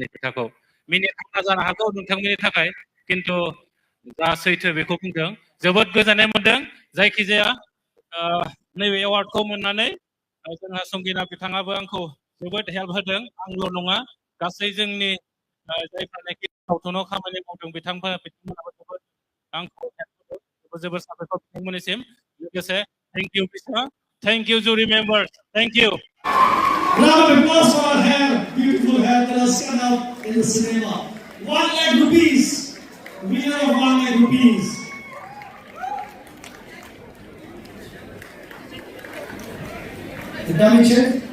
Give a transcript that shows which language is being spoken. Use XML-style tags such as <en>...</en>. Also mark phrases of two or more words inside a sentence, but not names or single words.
<brx>खोथाखौ मिनिथावना जानो हागौ नोंथांमोननि थाखाय खिन्थु जा सैथो बेखौ बुंदों जोबोद गोजोननाय मोनदों जायखिजाया नैबे एवार्डखौ मोननानै जोंहा संगिना बिथाङाबो आंखौ जोबोद हेल्प होदों आंल' नङा गासै जोंनि जायफोरनाखि सावथुनाव खामानि मावदों बिथांमोनाबो जोबोद आंखौ हेल्प होदों जोबोद साबायखर बिथांमोननिसिम लोगोसे</brx> <en>thank you</en> <brx>बिसोर</brx> <en>thank you jury member thank you Round of applause for our hair, beautiful hair that has come out in the cinema. 1 lakh rupees, winner of 1 lakh rupees. The dummy check.</en>